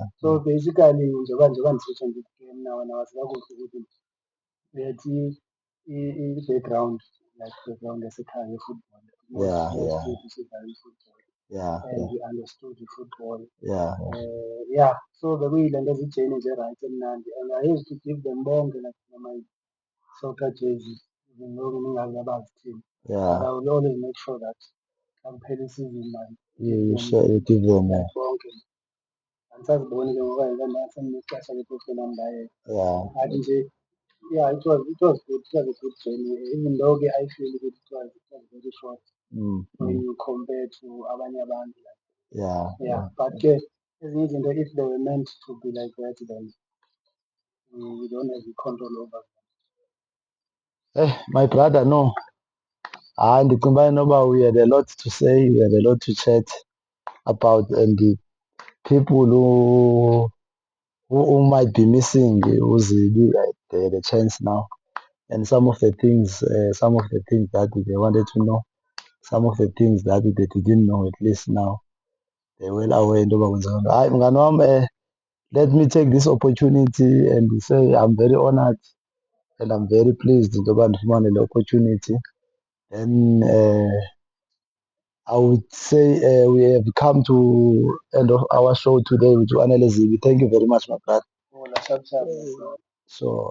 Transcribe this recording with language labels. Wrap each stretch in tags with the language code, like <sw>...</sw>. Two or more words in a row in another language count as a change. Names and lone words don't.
<en>So basically</en> <xh>njengoba ndisitsho ndithi ke mna wena wazi kakuhle ukuthi bethi i-background</xh> <en>like background</en> <xh>yasekhaya ye-football. Sidlala i-football.</xh> <en>And we understood i-football. So</en> <xh>bekuyile nto zijeni nje</xh> <en>right emnandi and I used to give them bonke like my soccer jerseys even though</en> <xh>ndingazi abazithini.</xh> <en>But I will always make sure that</en> <xh>xa kuphela isizini</xh> <en>man you give them bonke.</en> <xh>Andisaziboni ke ngoba ndandinexesha le-professional ndaye.</xh> <en>But nje yeah, it was good. It was a good journey. Even though I feel it was very short when you compare to</en> <xh>abanye abantu.</xh> <en>But</en> <xh>ezinye izinto</xh> <en>if they were meant to be like that, then we don't have the control over them. My brother, no.</en> <xh>Ndicinga uba inoba</xh> <en>we had a lot to say, we had a lot to chat about, and the people who might be missing the chance now, and some of the things that they wanted to know, some of the things that they didn't know, at least now they well aware</en> <xh>into yoba kwenzeka nto. Hayi mngani wam,</xh> <en>let me take this opportunity and say I'm very honored and I'm very pleased</en> <xh>into yoba ndifumane le</xh> <en>opportunity. And I would say we have come to end of our show today with Anele Zibi. Thank you very much, my brother. So</en>